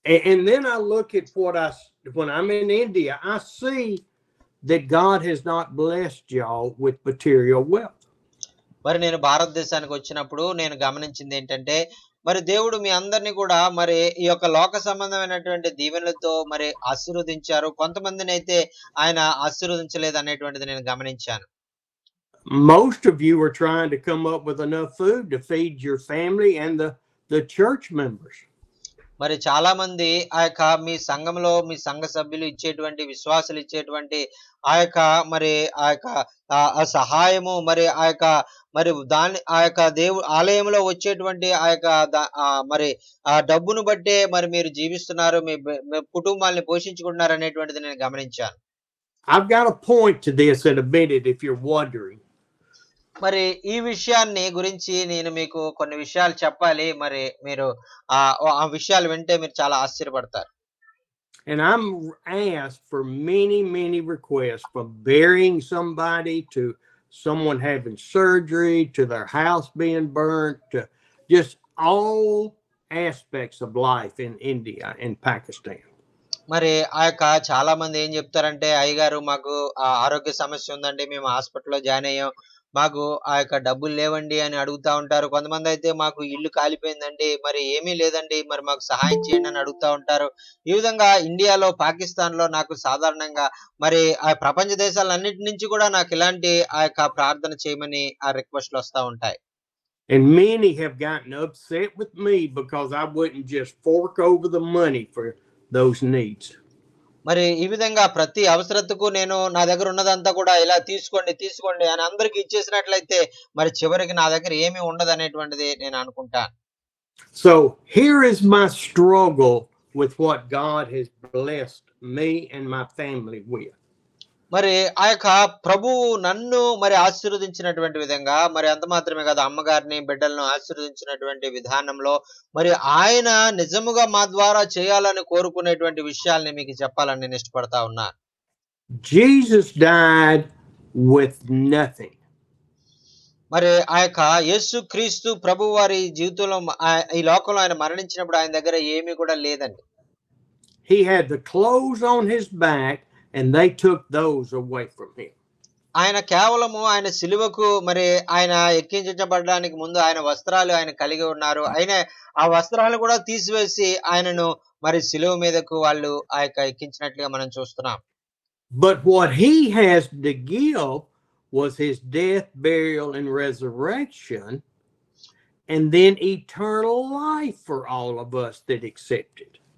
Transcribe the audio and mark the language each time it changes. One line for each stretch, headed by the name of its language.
English: And then I look at when I'm in India, I see that God has not blessed y'all with material wealth.
Telugu: మరి నేను భారతదేశానికి వచ్చినప్పుడు నేను గమనించింది ఏంటంటే, మరి దేవుడు మీ అందరిని కూడా మరి ఈ యొక్క లోక సంబంధమైనటువంటి దీవెనలతో మరి ఆశీర్వదించారు. కొంతమందినైతే ఆయన ఆశీర్వదించలేదు అనేటువంటిది నేను గమనించాను.
English: Most of you are trying to come up with enough food to feed your family and the church members.
Telugu: మరి చాలా మంది ఆ యొక్క మీ సంఘంలో మీ సంఘ సభ్యులు ఇచ్చేటువంటి విశ్వాసులు ఇచ్చేటువంటి ఆ యొక్క మరి ఆ యొక్క ఆ సహాయము మరి ఆ యొక్క మరి దాన్ని ఆ యొక్క ఆలయంలో వచ్చేటువంటి ఆ యొక్క మరి ఆ డబ్బును బట్టే మరి మీరు జీవిస్తున్నారు, మీ కుటుంబాన్ని పోషించుకుంటున్నారు అనేటువంటిది నేను గమనించాను.
English: I've got a point to this in a minute if you're wondering.
Telugu: మరి ఈ విషయాన్ని గురించి నేను మీకు కొన్ని విషయాలు చెప్పాలి. మరి మీరు ఆ విషయాలు వింటే మీరు చాలా ఆశ్చర్యపడతారు.
English: And I'm asked for many requests, from burying somebody to someone having surgery to their house being burnt to just all aspects of life in India and Pakistan.
Telugu: మరి ఆ యొక్క చాలా మంది ఏం చెప్తారంటే, అయ్యగారు మాకు ఆరోగ్య సమస్య ఉందండి, మేము హాస్పిటల్లో జాయిన్ అయ్యాం, మాకు ఆ యొక్క డబ్బులు లేవండి అని అడుగుతా ఉంటారు. కొంతమంది అయితే మాకు ఇల్లు కాలిపోయిందండి, మరి ఏమీ లేదండి, మరి మాకు సహాయం చేయండి అని అడుగుతా ఉంటారు. ఈ విధంగా ఇండియాలో, పాకిస్తాన్ లో నాకు సాధారణంగా మరి ఆ ప్రపంచ దేశాలన్నిటి నుంచి కూడా నాకు ఇలాంటి ఆ యొక్క ప్రార్థన చేయమని ఆ రిక్వెస్ట్లు వస్తా ఉంటాయి.
English: And many have gotten upset with me because I wouldn't just fork over the money for those needs.
Telugu: మరి ఈ విధంగా ప్రతి అవసరతకు నేను నా దగ్గర ఉన్నదంతా కూడా ఇలా తీసుకోండి అని అందరికి ఇచ్చేసినట్లయితే మరి చివరికి నా దగ్గర ఏమీ ఉండదు అనేటువంటిది నేను అనుకుంటాను.
English: So here is my struggle with what God has blessed me and my family with.
Telugu: మరి ఆ యొక్క ప్రభువు నన్ను మరి ఆశీర్వదించినటువంటి విధంగా, మరి అంత మాత్రమే కాదు, అమ్మగారిని బిడ్డలను ఆశీర్వదించినటువంటి విధానంలో మరి ఆయన నిజముగా మా ద్వారా చేయాలని కోరుకునేటువంటి విషయాల్ని మీకు చెప్పాలని నేను ఇష్టపడతా ఉన్నా.
English: Jesus died with nothing.
Telugu: మరి ఆ యొక్క యేసుక్రీస్తు ప్రభు వారి జీవితంలో ఈ లోకంలో ఆయన మరణించినప్పుడు ఆయన దగ్గర ఏమీ కూడా లేదండి.
English: He had the clothes on his back and they took those away from him.
Telugu: ఆయన కేవలము ఆయన సిలువకు మరి ఆయన ఎక్కించబడడానికి ముందు ఆయన వస్త్రాలు ఆయన కలిగి ఉన్నారు. ఆయన ఆ వస్త్రాలు కూడా తీసివేసి ఆయనను మరి సిలువ మీదకు వాళ్ళు ఆ యొక్క ఎక్కించినట్లుగా మనం చూస్తున్నాం.
English: But what he has to give was his death, burial, and resurrection, and then eternal life for all of us that accepted.